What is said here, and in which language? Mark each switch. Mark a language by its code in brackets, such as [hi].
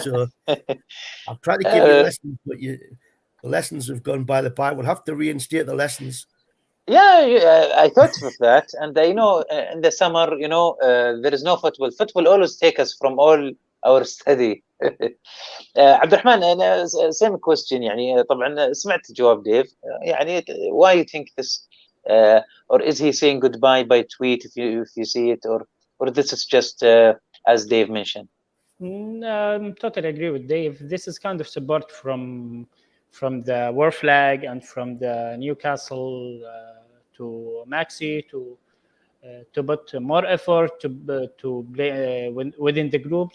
[en] So I've tried to give you lessons, but the lessons have gone by the by. We'll have to reinstate the lessons. Yeah, I thought of that, and in the summer, there is no football. Football always take us from all our study. عبد الرحمن، [ar] أنا [en] same question. [ar] طبعا سمعت جواب ديف. [en] why you think this, or is he saying goodbye by tweet if you see it, or this is just as Dave mentioned? Totally agree with Dave. This is kind of support from the war flag and from the Newcastle to Maxi to put more effort to play within the group.